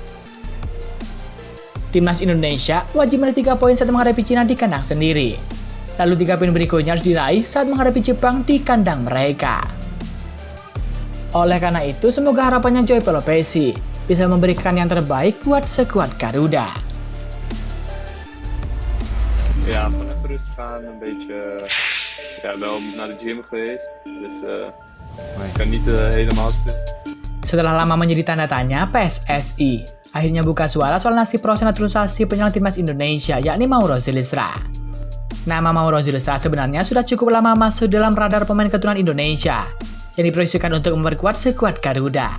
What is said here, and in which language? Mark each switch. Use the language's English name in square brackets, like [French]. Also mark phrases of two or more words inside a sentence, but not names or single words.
[Indonesian] Timnas Indonesia wajib meraih 3 poin saat menghadapi Cina di kandang sendiri. Lalu 3 poin berikutnya harus diraih saat menghadapi Jepang di kandang mereka. Oleh karena itu, semoga harapannya Joy Pelopessi bisa memberikan yang terbaik buat skuad Garuda. [Dutch] Ja, van het rust gaan een beetje wel naar de gym geweest. Dus ik kan niet helemaal spelen. [Indonesian] Setelah lama menjadi tanda tanya, PSSI akhirnya buka suara soal nasib proses naturalisasi penyerang timnas Indonesia, yakni Mauro Zylstra. Nama Mauro Zylstra sebenarnya sudah cukup lama masuk dalam radar pemain keturunan Indonesia yang diproyeksikan untuk memperkuat skuad Garuda.